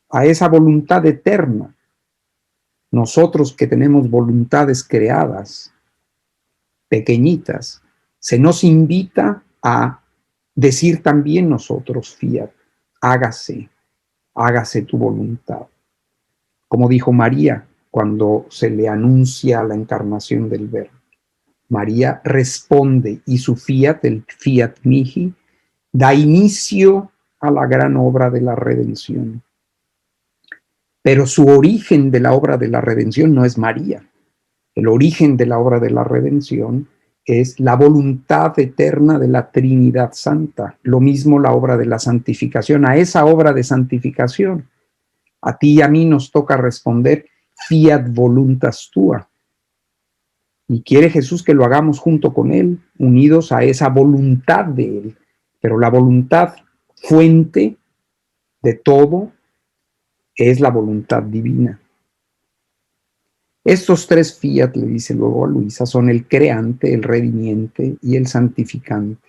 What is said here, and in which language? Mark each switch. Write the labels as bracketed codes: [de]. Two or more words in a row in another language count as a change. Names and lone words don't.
[es] A esa voluntad eterna, nosotros que tenemos voluntades creadas, pequeñitas, se nos invita a decir también nosotros fiat, hágase tu voluntad. Como dijo María cuando se le anuncia la encarnación del Verbo. María responde y su fiat, el [la] fiat mihi, [es] da inicio a la gran obra de la redención. Pero su origen de la obra de la redención no es María. El origen de la obra de la redención es la voluntad eterna de la Trinidad Santa. Lo mismo la obra de la santificación. A esa obra de santificación, a ti y a mí nos toca responder [la] fiat voluntas tua. [es] Y quiere Jesús que lo hagamos junto con Él, unidos a esa voluntad de Él. Pero la voluntad fuente de todo es la voluntad divina. Estos tres fiat, le dice luego a Luisa, son el creante, el redimiente y el santificante.